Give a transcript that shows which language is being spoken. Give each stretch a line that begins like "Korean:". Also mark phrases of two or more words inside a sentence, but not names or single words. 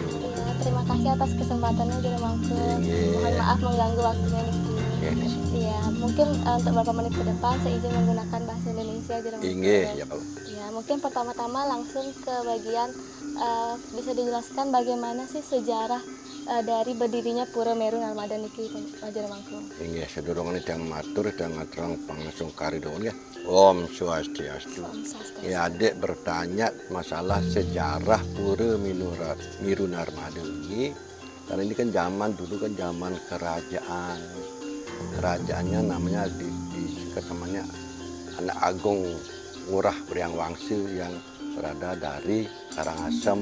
Indonesian: Ya, terima kasih atas kesempatannya di Mangku. Mohon maaf mengganggu waktunya nih. Iya, mungkin untuk beberapa menit ke depan saya izin menggunakan bahasa Indonesia di Ya, kalau. Ya, mungkin pertama-tama langsung ke bagian bisa dijelaskan bagaimana sih sejarah dari berdirinya Pura Meru Narmada niki Raja Mangku.
Balinese: Inggih, sedurunge dang matur dang ngaturang pangasung karidon ya. Om Swastiastu.
Indonesian: Ya, adik bertanya masalah sejarah Pura Meru Narmada ini. Karena ini kan zaman dulu kan zaman kerajaan. Kerajaannya namanya namanya anak Agung Ngurah Priang Wangsu yang berada dari Karangasem.